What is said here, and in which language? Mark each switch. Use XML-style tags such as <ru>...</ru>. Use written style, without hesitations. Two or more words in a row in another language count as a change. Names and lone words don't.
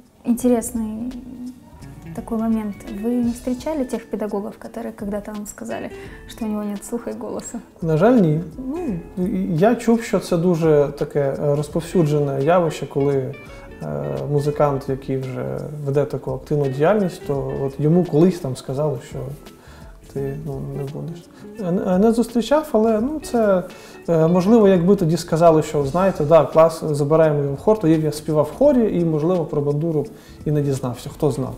<ru>интересный такой момент. Вы не встречали тех педагогов, которые когда-то вам сказали, что у него нет слуха</ru> <uk>і голосу? На жаль, ні. Я чув, що це дуже таке розповсюджене явище, коли музикант, який вже веде таку активну діяльність, то от йому колись там сказали, що ти не будеш. Не зустрічав, але це можливо, якби тоді сказали, що знаєте, да, клас, забираємо його в хор, то я співав в хорі і, можливо, про бандуру і не дізнався, хто знав.</uk>